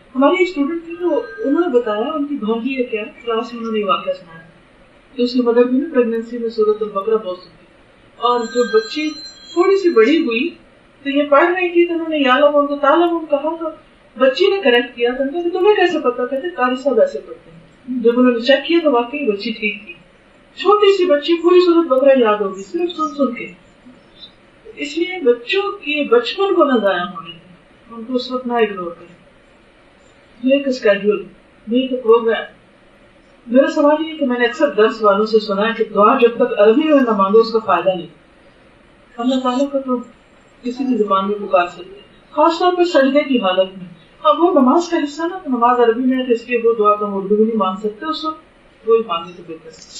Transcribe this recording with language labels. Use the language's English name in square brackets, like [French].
[Urdu] ہماری اسٹوڈنٹ تھی تو انہوں نے بتایا ان کی بھانجی ہے کیا کلاس میں انہوں نے واقعہ سنایا کہ اس کی مدر بھی نا پریگنینسی میں سورۃ البقرہ بہت سنتی اور جب بچی تھوڑی سی بڑی ہوئی تو یہ پڑھ رہی تھی تو انہوں نے [Arabic] یا لم تعلم [Urdu] کہا تو بچی نے کریکٹ کیا تو کہ تمہیں کیسے پتا کہتے قاری صاحب ایسے پڑھتے ہیں. جب انہوں نے چیک کیا تو واقعی بچی ٹھیک تھی. چھوٹی سی بچی پوری سورۃ البقرہ یاد ہوگی صرف سن کے. اس لیے بچوں کے بچپن کو نہ ضائع ہونے دیں ان کو اس وقت نہ اگنور کریں. [English] Make schedule make a program. [Urdu] میرا سوال یہ ہے کہ میں نے اکثر درس والوں سے سنا ہے کہ دعا جب تک عربی میں نہ مانگو اس کا فائدہ نہیں. اللہ تعالیٰ کو تو کسی بھی زبان میں پکار سکتے خاص طور پر سجدے کی حالت میں. اب وہ نماز کا حصہ نا تو نماز عربی میں ہے تو اس لیے وہ دعا کا اردو بھی نہیں مانگ سکتے اس وقت وہی مانگنے تو بہتر.